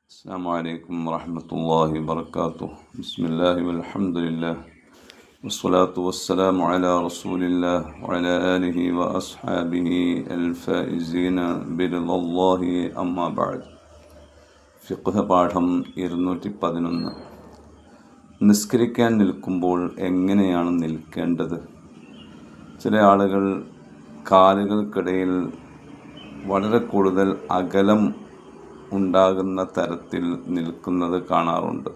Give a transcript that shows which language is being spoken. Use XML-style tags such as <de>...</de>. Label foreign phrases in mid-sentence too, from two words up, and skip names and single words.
<ar>السلام عليكم ورحمة الله وبركاته. بسم الله والحمد لله والصلاة والسلام على رسول الله وعلى آله وأصحابه الفائزين برضا الله أما بعد.</ar> <ml>ഫിഖ്ഹ് പാഠം 211. നിസ്കരിക്കാൻ നിൽക്കുമ്പോൾ എങ്ങനെയാണ് നിൽക്കേണ്ടത്? ചില ആളുകൾ കാലുകൾക്കിടയിൽ വളരെ കൂടുതൽ അകലം ഉണ്ടാകുന്ന തരത്തിൽ നിൽക്കുന്നത് കാണാറുണ്ട്.</ml>